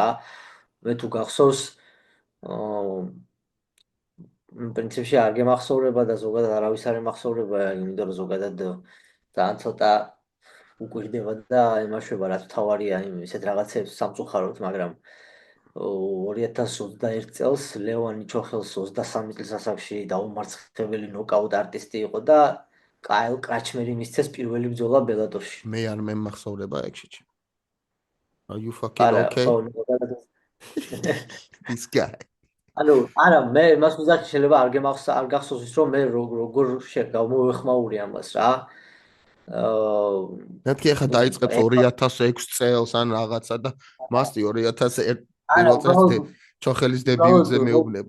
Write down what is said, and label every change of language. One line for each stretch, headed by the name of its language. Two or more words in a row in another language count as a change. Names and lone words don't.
Georgian: მე თუ გახსოვს პრინციპში არ გემახსოვრება და ზოგადად არავის არ ემახსოვრება, იმიტომ რომ ზოგადად ძალიან ცოტა უკვირდება და ემაშვება რაც თავარია ისეთ რაღაცებს სამწუხაროდ, მაგრამ 2021 წელს ლევან ნიჩოხელს 23 წლის ასაკში დაუმარცხებელი ნოკაუტ არტისტი იყო და კაილ კრაჩმერი მისცეს პირველი ბრძოლა ბელატორში. მე არ მემახსოვრება ეგში.
English: Are you fucking okay? This guy.
Georgian: ანუ არა მე მას უზარ შეიძლება არ გახსოვს ის რომ მე როგორ გამოვეხმაური ამას რა. მეთქი ახლა დაიწყებს 2006 წელს ან რაღაცა და მასტი 2001 წელს ჩოხელის დებიუტზე მეუბნება.